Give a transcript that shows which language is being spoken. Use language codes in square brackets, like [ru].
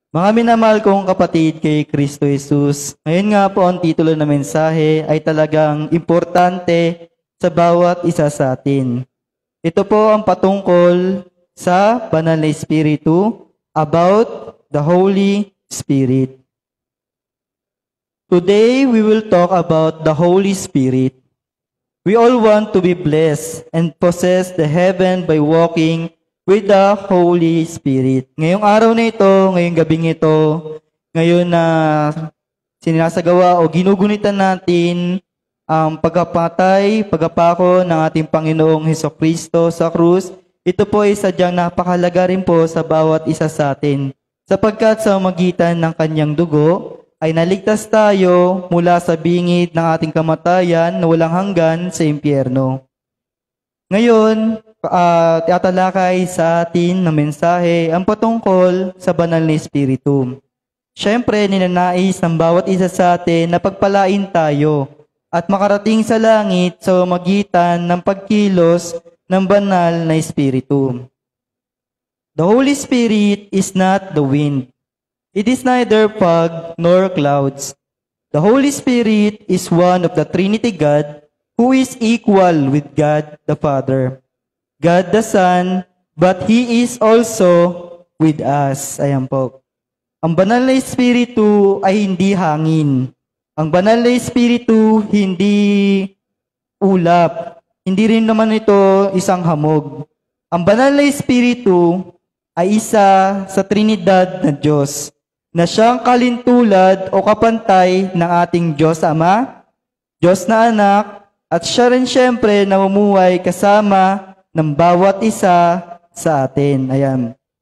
[tl] Mga minamahal kong kapatid kay Kristo Jesus, ngayon nga po ang titulo ng mensahe ay talagang importante sa bawat isa sa atin. Ito po ang patungkol sa Banal na Espiritu, [en] about the Holy Spirit. Today, we will talk about the Holy Spirit. We all want to be blessed and possess the heaven by walking with the Holy Spirit. [tl] Ngayong araw na ito, ngayong gabing ito, ngayon na sinasagawa o ginugunitan natin ang pagkapatay, pagkapako ng ating Panginoong Hesukristo sa krus, ito po ay sadyang napakahalaga rin po sa bawat isa sa atin. Sapagkat sa magitan ng kanyang dugo, ay naligtas tayo mula sa bingid ng ating kamatayan na walang hanggan sa impyerno. Ngayon, tatalakay sa atin na mensahe ang patungkol sa Banal na Espiritu. Siyempre, ninanais ng bawat isa sa atin na pagpalain tayo at makarating sa langit sa magitan ng pagkilos ng Banal na Espiritu. [en] The Holy Spirit is not the wind. It is neither fog nor clouds. The Holy Spirit is one of the Trinity God who is equal with God the Father, God the Son, but He is also with us. [tl] Ayan po. Ang Banal na Espiritu ay hindi hangin. Ang Banal na Espiritu hindi ulap. Hindi rin naman ito isang hamog. Ang Banal na Espiritu ay isa sa Trinidad na Diyos, na siyang kalintulad o kapantay ng ating Diyos Ama, Diyos na Anak, at siya rin siyempre namumuhay kasama ng bawat isa sa atin. Ayan.